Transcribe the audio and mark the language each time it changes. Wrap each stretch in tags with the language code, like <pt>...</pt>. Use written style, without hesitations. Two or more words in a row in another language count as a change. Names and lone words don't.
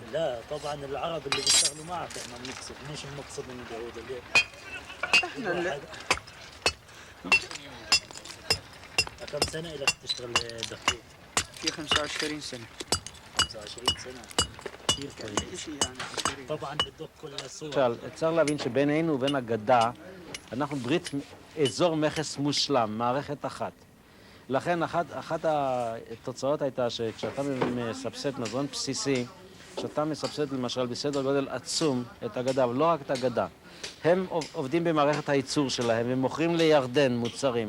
<ar>لا طبعا العرب اللي بيشتغلوا معك احنا بنقصد، مش المقصد من اليهود اللي احنا اللي كم سنة لك تشتغل دقيق؟ في 25 سنة. 25 سنة كثير كويس. شيء يعني 20. طبعا بدك كل الصور.</ar> <he>צריך להבין שבינינו ובין הגדה, אנחנו ברית אזור מכס מושלם, מערכת אחת. לכן אחת התוצאות הייתה שכשאתה מסבסד מזון בסיסי, כשאתה מסבסד למשל בסדר גודל עצום את הגדה, אבל לא רק את הגדה, הם עובדים במערכת הייצור שלהם, הם מוכרים לירדן מוצרים.</he>